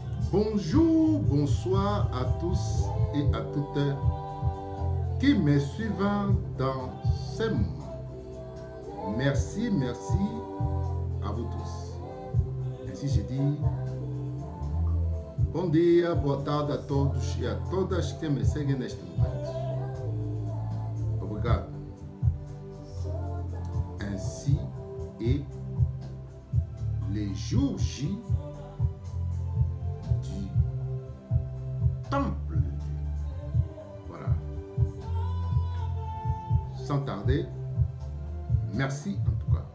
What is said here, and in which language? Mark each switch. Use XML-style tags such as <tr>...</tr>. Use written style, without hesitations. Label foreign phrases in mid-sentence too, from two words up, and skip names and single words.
<fr>Bonjour, bonsoir à tous et à toutes qui me suivent dans ces moments. Merci à vous tous. Ainsi je dis,</fr> <pt>bom dia, boa tarde a todos e a todas que me seguem neste momento. Obrigado.</pt> <fr>Ainsi est les jours J du temple de Dieu. Voilà. Sans tarder, merci en tout cas.</fr>